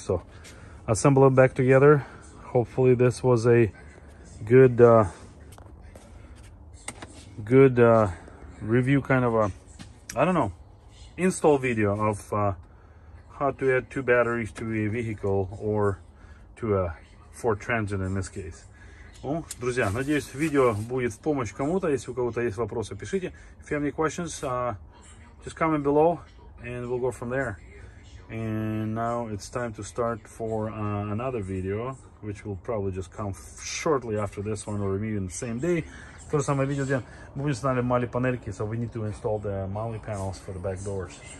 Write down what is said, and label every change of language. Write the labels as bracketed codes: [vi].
[en] So assemble it back together. Hopefully this was a good review, kind of a, I don't know, install video of how to add 2 batteries to a vehicle, or to a Ford Transit in this case. [ru] Ну, друзья, надеюсь, видео будет в помощь кому-то. Если у кого-то есть вопросы, пишите. [en] If you have any questions, just comment below and we'll go from there. And now it's time to start for another video, which will probably just come shortly after this one, or maybe in the same day. [ru] То же самое видео, где мы установили мали панельки, [en] so we need to install the MOLLE panels for the back doors.